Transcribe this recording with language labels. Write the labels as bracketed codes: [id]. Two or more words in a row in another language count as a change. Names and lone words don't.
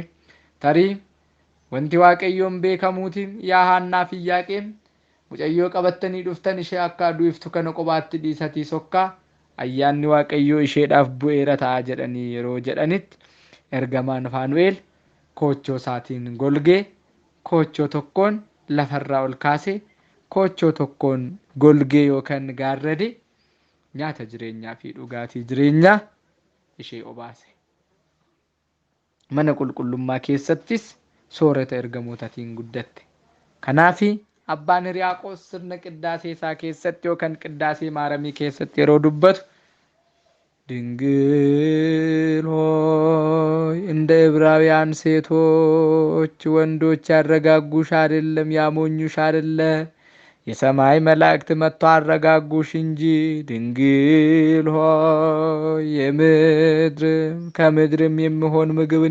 [om] Tarii wanti Waaqayyoon beekamuutiin yaa Haannaa fi Yaaqeem mucayyoo qabattanii dhuftan ishee akka aduu iftu kana qobaatti dhiisatii sokkaa ayyaanni Waaqayyoo isheedhaaf bu'eera ta'a jedhanii yeroo jedhanitti ergamaan Faanu'eel koochoo isaatiin golgee koochoo tokkoon lafarraa ol kaasee koochoo tokkoon golgee yookaan gaarrade nyaata jireenyaa fi dhugaatii jireenyaa ishee obaase. Mana qulqullummaa keessattis soorata ergamootaatiin guddatte. Kanaafi abbaan Hiriyaaqoos sirna qiddaasee isaa keessatti yookaan qiddaasee maaramii keessatti yeroo dubbatu [am] ድንግል ሆይ እንደ ዕብራውያን ሴቶች ወንዶች ያረጋጉሽ አይደለም ያሞኙሽ አይደለ የሰማይ መላእክት መጥቶ አረጋጉሽ እንጂ ድንግል ሆይ የምድርም ከምድርም የሚሆን ምግብን